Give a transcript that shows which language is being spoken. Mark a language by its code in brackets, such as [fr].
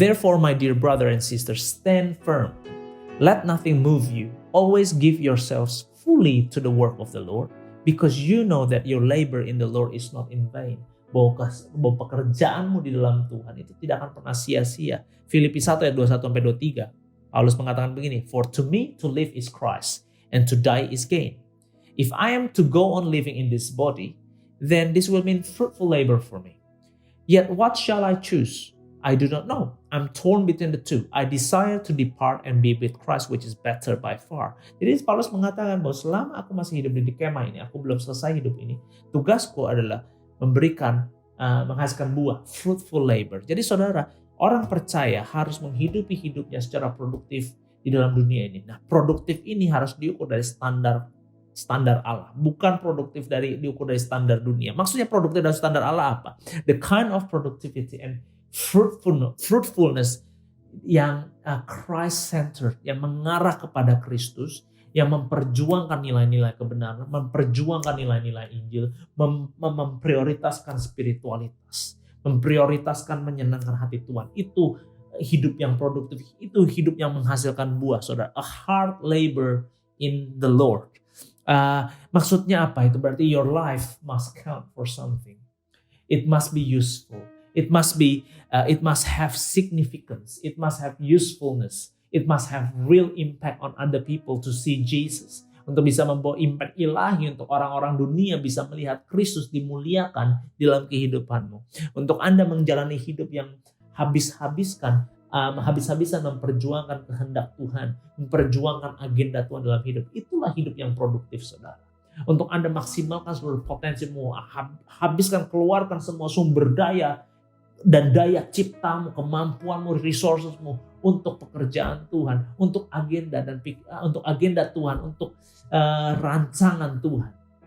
[en] Therefore, my dear brother and sister, stand firm. Let nothing move you. Always give yourselves fully to the work of the Lord, because you know that your labor in the Lord is not in vain. [id] Bahwa pekerjaanmu di dalam Tuhan itu tidak akan pernah sia-sia. Filipi 1 ayat 21-23. Paulus mengatakan begini, [en] "For to me to live is Christ, and to die is gain. If I am to go on living in this body, then this will mean fruitful labor for me. Yet what shall I choose? I do not know. I'm torn between the two. I desire to depart and be with Christ, which is better by far." [id] Jadi Paulus mengatakan bahwa selama aku masih hidup di kemah ini, aku belum selesai hidup ini, tugasku adalah memberikan, menghasilkan buah, [en] fruitful labor. [id] Jadi saudara, orang percaya harus menghidupi hidupnya secara produktif di dalam dunia ini. Nah, produktif ini harus diukur dari standar Allah, bukan produktif diukur dari standar dunia. Maksudnya produktif dari standar Allah apa? [en] The kind of productivity and fruitfulness [id] yang Christ-centered, yang mengarah kepada Kristus, yang memperjuangkan nilai-nilai kebenaran, memperjuangkan nilai-nilai Injil, memprioritaskan spiritualitas, memprioritaskan menyenangkan hati Tuhan. Itu hidup yang produktif, itu hidup yang menghasilkan buah, saudara. [en] A hard labor in the Lord. [id] Maksudnya apa itu? Berarti [en] your life must count for something. It must be useful. It must have significance. It must have usefulness. It must have real impact on other people to see Jesus. [id] Untuk bisa membawa impact ilahi untuk orang-orang dunia bisa melihat Kristus dimuliakan dalam kehidupanmu. Untuk Anda menjalani hidup yang habis-habisan memperjuangkan kehendak Tuhan, memperjuangkan agenda Tuhan dalam hidup. Itulah hidup yang produktif, saudara. Untuk Anda maksimalkan seluruh potensimu, habiskan, keluarkan semua sumber daya dan daya ciptamu, kemampuanmu, resourcesmu untuk pekerjaan Tuhan, untuk agenda Tuhan, untuk rancangan Tuhan.